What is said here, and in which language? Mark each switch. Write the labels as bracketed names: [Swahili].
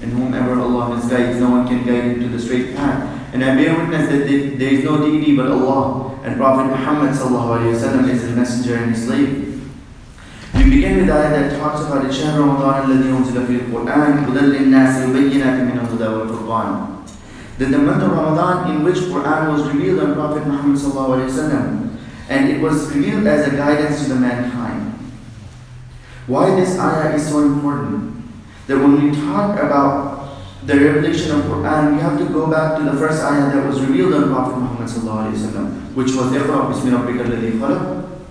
[English] And whomever Allah misguides, no one can guide him to the straight path. And I bear witness that there is no deity but Allah, and Prophet Muhammad ﷺ is his messenger and his slave. We begin with the ayah that talks about [Arabic] الشهر رمضان الذي أنزل فيه القرآن هدى للناس وبينات من الهدى والفرقان. [English] That the month of Ramadan in which Quran was revealed on Prophet Muhammad ﷺ, and it was revealed as a guidance to the mankind. Why this ayah is so important? That when we talk about the revelation of Quran, we have to go back to the first ayah that was revealed on Prophet Muhammad ﷺ, which was [Arabic] اقرأ بسم ربك الذي خلق.